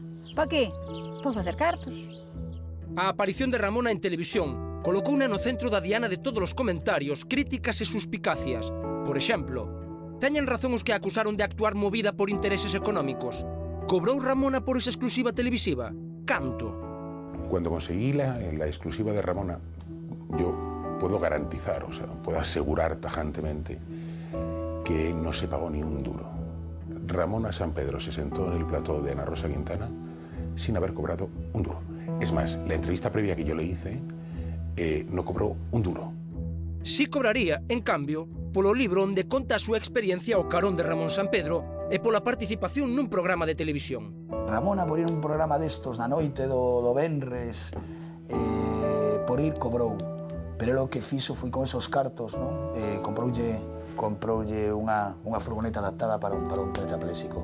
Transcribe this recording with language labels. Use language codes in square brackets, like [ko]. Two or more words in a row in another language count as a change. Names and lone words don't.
[gl] Pa qué? Pa facer cartos. A aparición de Ramona en televisión colocouna no centro da diana de todos os comentarios, críticas e suspicacias. Por exemplo, teñen razón os que acusaron de actuar movida por intereses económicos. Cobrou Ramona por esa exclusiva televisiva? Canto? [es] Cuando conseguí la exclusiva de Ramona, yo puedo garantizar, o sea, puedo asegurar tajantemente que no se pagó ni un duro. Ramona Sampedro se sentó en el plató de Ana Rosa Quintana sin haber cobrado un duro. Es más, la entrevista previa que yo le hice no cobró un duro. Sí cobraría, en cambio, [gl] polo libro onde conta a súa experiencia ao carón de Ramón Sampedro e pola participación nun programa de televisión. Ramona, por ir un programa destos na noite do Venres, por ir cobrou. [es] Pero lo que [gl] fixo foi con esos cartos, non? Comproulle unha furgoneta adaptada para un tetrapléxico.